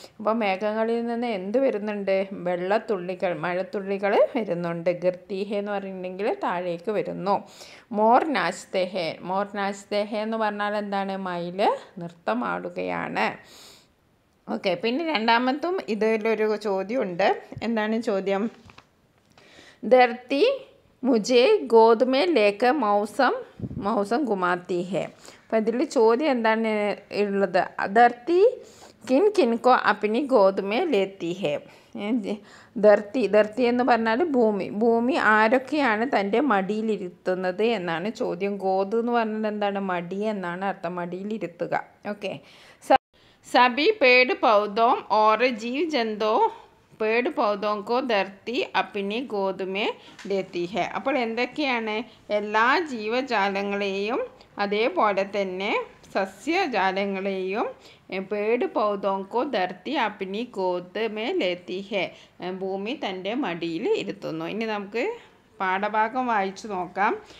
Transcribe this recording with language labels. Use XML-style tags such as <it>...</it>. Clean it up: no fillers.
<ml>അപ്പോൾ മേഘങ്ങളിൽ നിന്ന് എന്ത് വരുന്നുണ്ട്? വെള്ളത്തുള്ളികൾ, മഴത്തുള്ളികൾ വരുന്നുണ്ട്.</ml> <hi>ഗിർത്തി ഹെ</hi> <ml>എന്ന് പറഞ്ഞിട്ടുണ്ടെങ്കിൽ താഴേക്ക് വരുന്നു.</ml> <hi>മോർ നാച്തേ ഹെ. മോർ നാച്തേ ഹെ</hi> <ml>എന്ന് പറഞ്ഞാൽ എന്താണ്? മയിൽ നൃത്തമാടുകയാണ്. ഓക്കെ, പിന്നെ രണ്ടാമത്തും ഇതിലൊരു ചോദ്യമുണ്ട്. എന്താണ് ചോദ്യം?</ml> <hi>ധർത്തി മുझे गोद में लेकर मौसम घुमाती है.</hi> <ml>അപ്പോൾ ഇതിൽ ചോദ്യം എന്താണ് ഉള്ളത്?</ml> <hi>ധർത്തി കിൻ കിൻകോ അപ്നി ഗോദ് മേ ലേത്തി ഹെ.</hi> <ml>ധർത്തി എന്ന് പറഞ്ഞാൽ ഭൂമി ആരൊക്കെയാണ് തൻ്റെ മടിയിലിരുത്തുന്നത് എന്നാണ് ചോദ്യം. ഗോദ് എന്ന് പറഞ്ഞാൽ എന്താണ്? മടി എന്നാണ് അർത്ഥം, മടിയിലിരുത്തുക.</ml> <hi>ഓക്കെ, सभी पेड़ पौधों और जीव जंतुओं पेड़ पौधों को धरती अपनी गोद में लेती है.</hi> <ml>അപ്പോൾ എന്തൊക്കെയാണ്? എല്ലാ ജീവജാലങ്ങളെയും അതേപോലെ തന്നെ സസ്യജാലങ്ങളെയും</ml> <hi>പേട് പൗധോങ്കോ ധർത്തി അപ്നി ഗോദ് മേ ലേത്തി ഹെ.</hi> <ml>ഭൂമി തൻ്റെ മടിയിൽ ഇരുത്തുന്നു. ഇനി നമുക്ക് പാഠഭാഗം വായിച്ചു നോക്കാം.</ml>